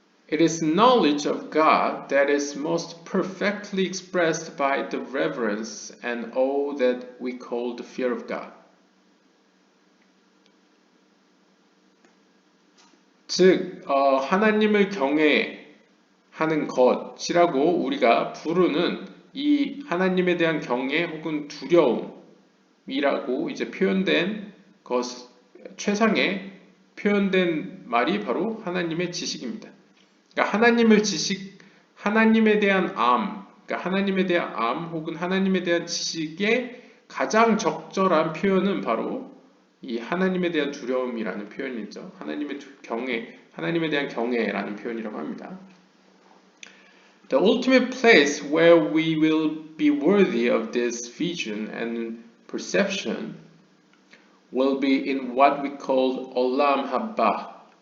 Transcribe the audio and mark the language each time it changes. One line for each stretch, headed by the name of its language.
English: It is knowledge of God that is most perfectly expressed by the reverence and awe that we call the fear of God.
Korean: 즉, 하나님을 경외하는 것이라고 우리가 부르는 이 하나님에 대한 경외 혹은 두려움이라고 이제 표현된 최상의 표현된 말이 바로 하나님의 지식입니다. 그러니까 하나님에 대한 암 혹은 하나님에 대한 지식의 가장 적절한 표현은 바로 이 하나님에 대한 두려움이라는 표현이죠. 하나님에 대한 경외라는 표현이라고 합니다.
English: The ultimate place where we will be worthy of this vision and perception will be in what we call Olam Haba.